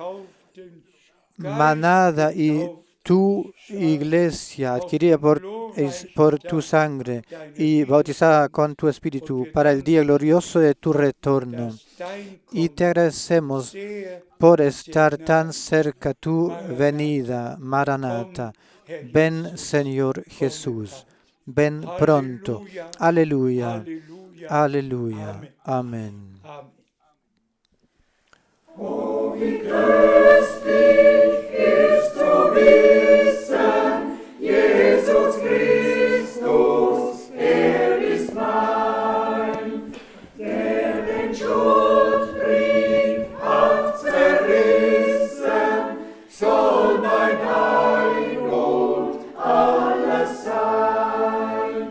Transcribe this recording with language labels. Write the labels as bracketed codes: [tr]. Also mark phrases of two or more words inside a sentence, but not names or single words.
[es] manada y tu iglesia adquirida por tu sangre y bautizada con tu espíritu para el día glorioso de tu retorno. Y te agradecemos por estar tan cerca tu venida, Maranatha. Ven, Señor Jesús. Ven pronto. Aleluya. Aleluya. Amén. [de] Oh, wie köstlich ist zu wissen, Jesus Christus, ist mein, der den Schuldbrief hat zerrissen, soll mein Heil und alles sein.